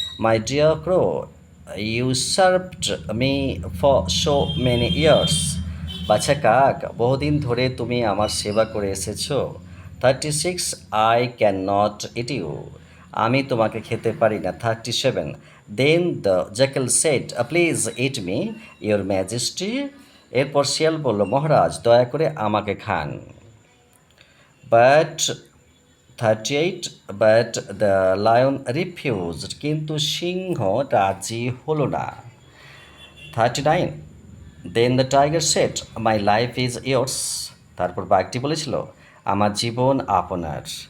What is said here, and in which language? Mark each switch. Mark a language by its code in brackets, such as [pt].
[en] My dear crow, you served me for so many years. [bn] বাছা কাক, বহুদিন ধরে তুমি আমার সেবা করে এসেছো। [en] 36. I cannot eat you. [bn] আমি তোমাকে খেতে পারি না। [en] 37. Then the jackal said, Please eat me, your majesty. [bn] এরপর শিয়াল বলল, মহারাজ, দয়া করে আমাকে খান। [en] But 38. But the lion refused. [bn] কিন্তু সিংহ রাজি হলো না। 39. [en] Then the tiger said, My life is yours. [bn] তারপর বাঘটি বলেছিল, আমার জীবন আপনার।